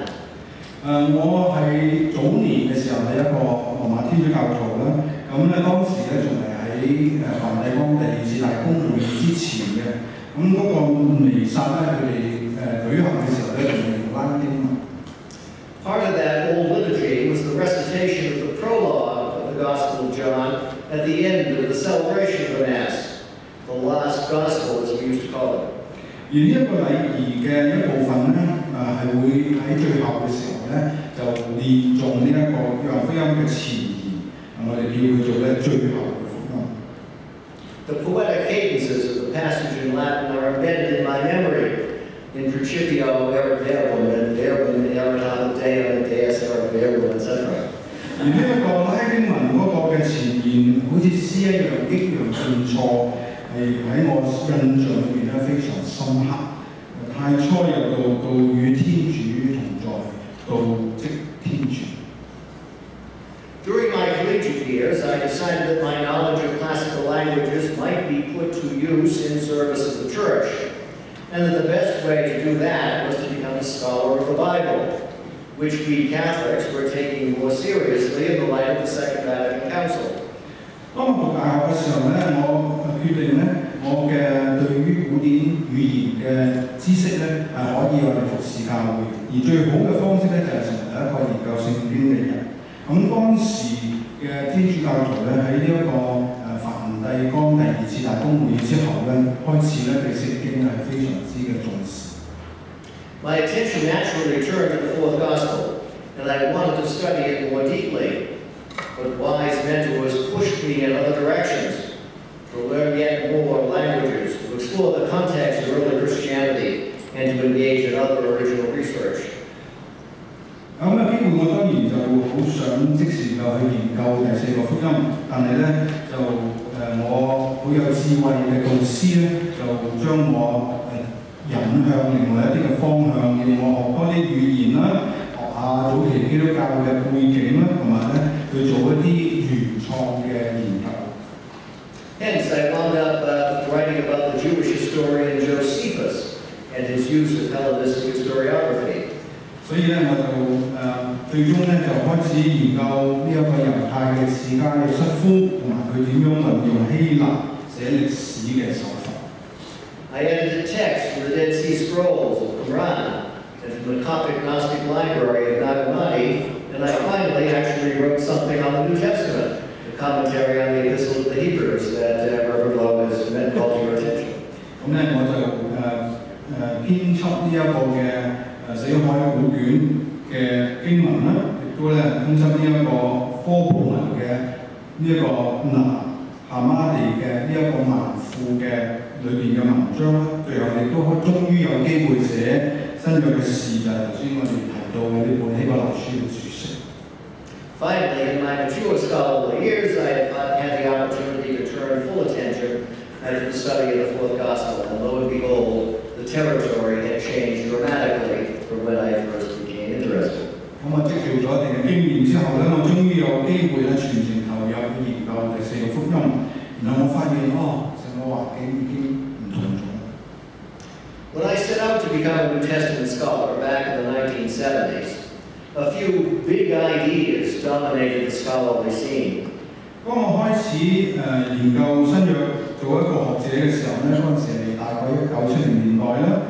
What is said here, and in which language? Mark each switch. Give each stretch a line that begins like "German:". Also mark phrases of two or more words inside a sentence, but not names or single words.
Cantonese: 我係早年嘅時候係一個羅馬天主教徒啦，咁咧當時咧仲係喺梵蒂岡第二次大公會議之前嘅，咁嗰個彌撒咧佢哋舉行嘅時候咧仲係用拉丁文。
English: Part of that old liturgy was the recitation of the prologue of the Gospel of John at the end of the celebration of the Mass, the last Gospel as we used to call it.
Cantonese: 而呢一個禮儀嘅一部分咧，係會喺最後嘅時候咧，就念誦呢一個約翰福音嘅前言，我哋叫佢做咧最後嘅福音。
English: The poetic cadences of the passage in Latin are embedded in my memory.
Latin: In principio erat verbum, and verbum erat ad Deum, and Deus erat verbum, etc.
Cantonese: 而呢一個拉丁文嗰個嘅前言，好似詩一樣抑揚頓挫，係喺我印象裏邊咧非常深刻。太初有道，道與天主同在，道即天主。
English: During my collegiate years, I decided that my knowledge of classical languages might be put to use in service of the Church, and that the best way to do that was to become a scholar of the Bible, which we Catholics were taking more seriously in the light of the Second Vatican Council.
Cantonese: 當我讀大學嘅時候咧，我決定咧，我嘅對於古典語言嘅知識咧係可以我哋服侍教會，而最好嘅方式咧就係成為一個研究聖經嘅人。咁當時嘅天主教徒咧喺呢一個梵蒂岡第二次大公會議之後咧，開始咧對聖經係非常之嘅重視。
English: My attention naturally turned to the fourth gospel, and I wanted to study it more deeply. But wise mentors pushed me in other directions, to learn yet more languages, to explore the context of early Christianity, and to engage in other original research.
Cantonese: 咁有機會我當然就好想即時就去研究第四個福音，但係咧就我好有智慧嘅導師咧，就將我引向另外一啲嘅方向，要我學多啲語言啦，學下早期基督教嘅背景啦，同埋咧去做一啲原創嘅研究。
English: Hence, I wound up writing about the Jewish historian Josephus and his use of Hellenistic historiography.
Cantonese: 所以咧，我就最終咧就開始研究呢一個猶太嘅史家約瑟夫，同埋佢點樣運用希臘寫歷史嘅手法。
English: I edited texts from the Dead Sea Scrolls of Qumran and from the Coptic Gnostic Library of Nag Hammadi, and I finally actually wrote something on the New Testament, a commentary on the Epistle of the Hebrews that Reverend Lowe has called to your attention.
Cantonese: 咁咧，我就編輯呢一個嘅死海古卷嘅經文啦，亦都咧編輯呢一個科普文嘅呢一個南夏瑪地嘅呢一個文庫嘅裏邊嘅文章啦，最後亦都終於有機會寫新約嘅事，就係頭先我哋提到嘅呢本希伯來書嘅注釋。
English: Finally, in my mature scholarly years, I had the opportunity to turn full attention to the study of the fourth gospel, and lo and behold, the territory had changed dramatically from when I first became interested.
Cantonese: 咁我積累咗一定嘅經驗之後咧，我終於有機會咧全程投入去研究第四個福音，然後我發現成個環境已經唔同咗。
English: When I set out to become a New Testament scholar back in the 1970s, a few big ideas dominated the scholarly scene.
Cantonese: 當我開始研究新約做一個學者嘅時候咧，嗰陣時係大概1970年代啦。